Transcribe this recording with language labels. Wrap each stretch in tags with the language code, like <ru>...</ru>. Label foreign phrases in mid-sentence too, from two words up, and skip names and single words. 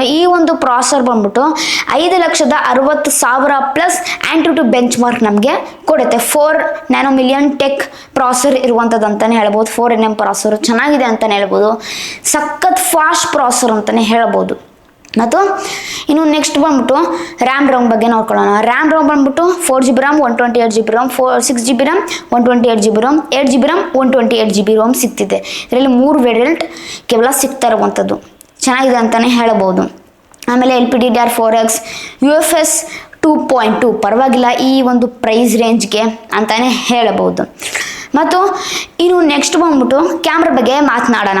<kn>ಈ ಒಂದು ಪ್ರಾಸೆಸರ್ ಬಂದ್ಬಿಟ್ಟು 5,60,000</kn> <en>plus anti bench mark</en> <kn>ನಮಗೆ ಕೊಡುತ್ತೆ. 4</kn> <en>nanomillion tech processor</en> <kn>ಇರುವಂಥದ್ದು ಅಂತಲೇ ಹೇಳ್ಬೋದು. 4nm ಪ್ರಾಸೆಸರ್ ಚೆನ್ನಾಗಿದೆ ಅಂತಲೇ ಹೇಳ್ಬೋದು. ಸಖತ್</kn> <en>fast processor</en> <kn>ಅಂತಲೇ ಹೇಳ್ಬೋದು. ಮತ್ತು ಇನ್ನು ನೆಕ್ಸ್ಟ್ ಬಂದ್ಬಿಟ್ಟು ರ್ಯಾಮ್ ಬಗ್ಗೆ ನೋಡ್ಕೊಳ್ಳೋಣ. ರ್ಯಾಮ್ ಬಂದ್ಬಿಟ್ಟು</kn> <en>4GB RAM 128GB ROM, 6GB RAM 128GB ROM, 8GB RAM 128GB ROM</en> <kn>ಸಿಗ್ತಿದೆ. ಇದರಲ್ಲಿ 3 ವೇರಿಯಂಟ್ ಕೇವಲ ಸಿಗ್ತಾ ಇರುವಂಥದ್ದು, ಚೆನ್ನಾಗಿದೆ ಅಂತಲೇ ಹೇಳ್ಬೋದು. ಆಮೇಲೆ LPDDR4X UFS 2.2 ಪರವಾಗಿಲ್ಲ ಈ ಒಂದು</kn> <en>price range-ge</en> <kn>ಅಂತಲೇ ಹೇಳಬಹುದು. ಮತ್ತು ಇನ್ನು ನೆಕ್ಸ್ಟ್ ಬಂದ್ಬಿಟ್ಟು ಕ್ಯಾಮ್ರಾ ಬಗ್ಗೆ ಮಾತನಾಡೋಣ.</kn>